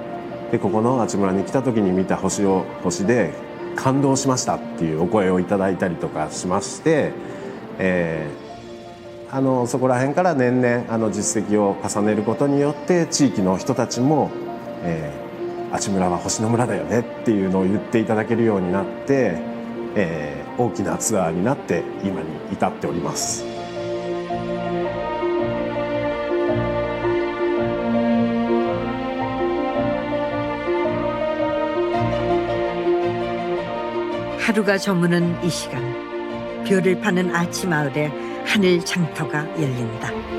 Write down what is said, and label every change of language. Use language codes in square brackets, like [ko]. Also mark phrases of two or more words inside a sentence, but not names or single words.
[ja] でここの阿智村に来た時に見た星で感動しましたっていうお声をいただいたりとかしまして、そこら辺から年々実績を重ねることによって地域の人たちも、阿智村は星の村だよねっていうのを言っていただけるようになって、大きなツアーになって今に至っております。 [ko] 하루가 저무는 이 시간, 별을 파는 아치마을에 하늘 장터가 열린다.